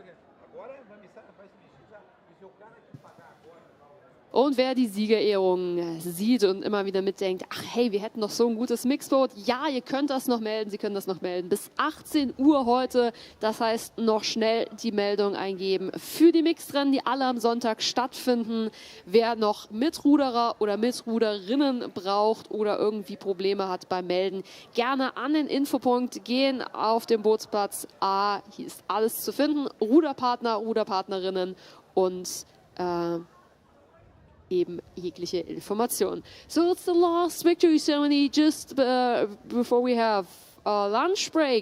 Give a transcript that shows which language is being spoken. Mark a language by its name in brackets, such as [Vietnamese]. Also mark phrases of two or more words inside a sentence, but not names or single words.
[Portuguese] Agora vai se mexer já. E se o cara que pagar agora... [German] Und wer die Siegerehrung sieht und immer wieder mitdenkt, ach hey, wir hätten doch so ein gutes Mixboot. Ja, ihr könnt das noch melden, Sie können das noch melden. Bis 18 Uhr heute, das heißt noch schnell die Meldung eingeben für die Mixrennen, die alle am Sonntag stattfinden. Wer noch Mitruderer oder Mitruderinnen braucht oder irgendwie Probleme hat beim Melden, gerne an den Infopunkt gehen auf dem Bootsplatz A. Hier ist alles zu finden, Ruderpartner, Ruderpartnerinnen und eben jegliche Information. [English] So it's the last victory ceremony just before we have a lunch break.